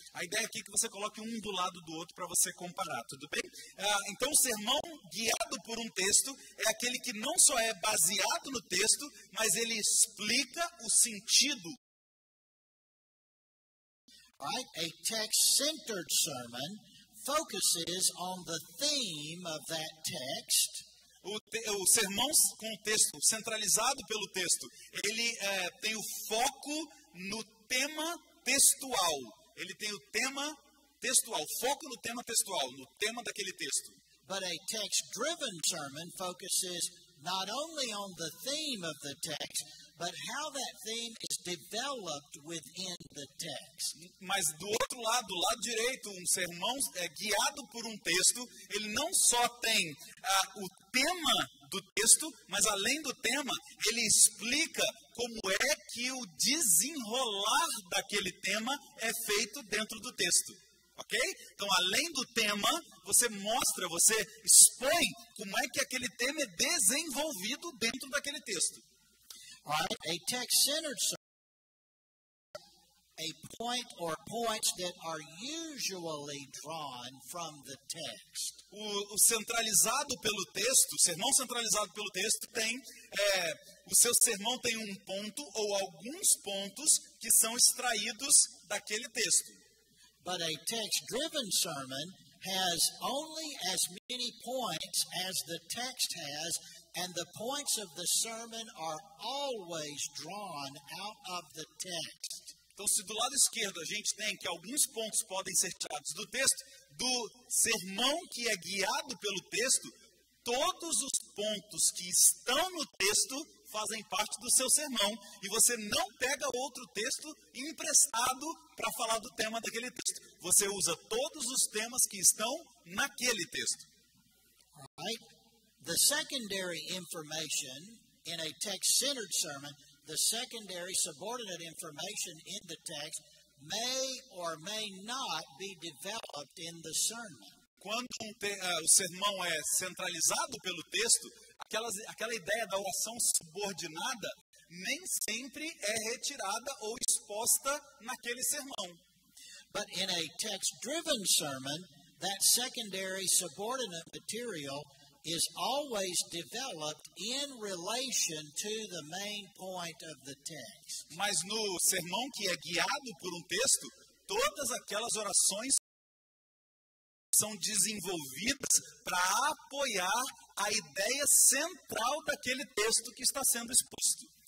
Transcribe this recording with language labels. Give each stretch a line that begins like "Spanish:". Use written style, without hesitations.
Portuguese: A ideia aqui é que você coloque um do lado do outro para você comparar, tudo bem? Então, o sermão guiado por um texto é aquele que não só é baseado no texto, mas ele explica o sentido.
English: Right? A text-centered sermon focuses on the theme of that text.
Portuguese: O sermão com o texto, centralizado pelo texto, ele tem o foco no tema textual. Ele tem o tema textual, foco no tema textual, no tema daquele texto.
English: But a text-driven sermon focuses not only on the theme of the text, but how that theme is developed within the text.
Portuguese: Mas do outro lado, do lado direito, um sermão guiado por um texto, ele não só tem o tema do texto, mas além do tema, ele explica como é que o desenrolar daquele tema é feito dentro do texto. Ok? Então, além do tema, você mostra, você expõe como é que aquele tema é desenvolvido dentro daquele texto.
English: All right, a text-centered sermon, a point or points that are usually drawn from the text.
Portuguese: O centralizado pelo texto, o sermão centralizado pelo texto tem, o seu sermão tem um ponto ou alguns pontos que são extraídos daquele texto.
English: But a text-driven sermon has only as many points as the text has, and the points of the sermon are always drawn out of the text.
Portuguese: Então, se do lado esquerdo a gente tem que alguns pontos podem ser tirados do texto, do sermão que é guiado pelo texto, todos os pontos que estão no texto fazem parte do seu sermão, e você não pega outro texto emprestado para falar do tema daquele texto. Você usa todos os temas que estão naquele texto.
English: All right? The secondary information in a text-centered sermon, the secondary subordinate information in the text may or may not be developed in the sermon.
Portuguese: Quando o sermão é centralizado pelo texto, aquela ideia da oração subordinada nem sempre é retirada ou exposta naquele sermão.
English: But in a text-driven sermon, that secondary subordinate material is always developed in relation to the main point of the text.
Portuguese: Mas no sermão que é guiado por um texto, todas aquelas orações são desenvolvidas para apoiar a ideia central daquele texto que está sendo exposto.